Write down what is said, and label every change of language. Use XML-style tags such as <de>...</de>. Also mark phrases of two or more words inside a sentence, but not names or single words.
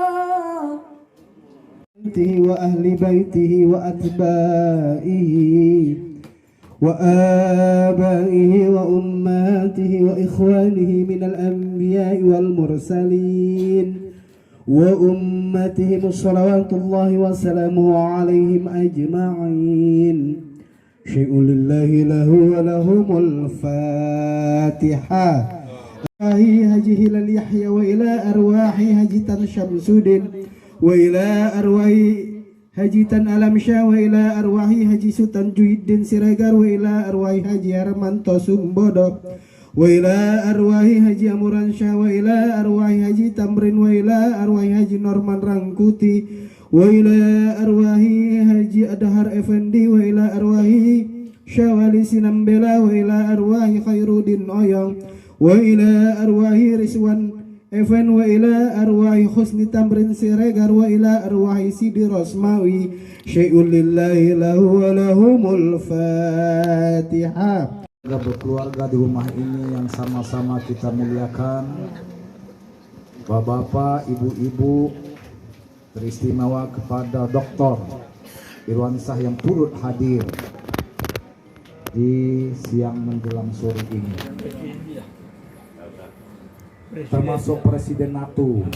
<ar>وأهل بيته وأتباعه وآبائه وأمهاته وإخوانه من الأنبياء والمرسلين وأمتهم صلوات الله وسلامه عليهم أجمعين. شيء لله له ولهم الفاتحة. هاجي هلال يحيى وإلى أرواح هجتان شمسودين وإلى أرواح Hajitan Alam Syah wa ila arwahi Haji Sultan Juhiddin Siregar wa ila arwahi Haji Harmanto Sumbodo wa ila arwahi Haji Amuran Syah wa ila arwahi Haji Tamrin wa ila arwahi Haji Norman Rangkuti wa ila arwahi Haji Adhar Effendi wa ila arwahi Syawali Sinambela wa ila arwahi Khairuddin Oyong wa ila arwahi Rizwan Evan wa ila arwahi Husni Tamrin Siregar wa ila arwahi Sidi Rosmawi. شيء لله له ولهم الفاتحة.</ar> <id>Berkeluarga di rumah ini yang sama-sama kita muliakan, bapak-bapak, ibu-ibu, teristimewa kepada Dr. Irwansyah yang turut hadir di siang menjelang sore ini, termasuk Presiden NATO.</id>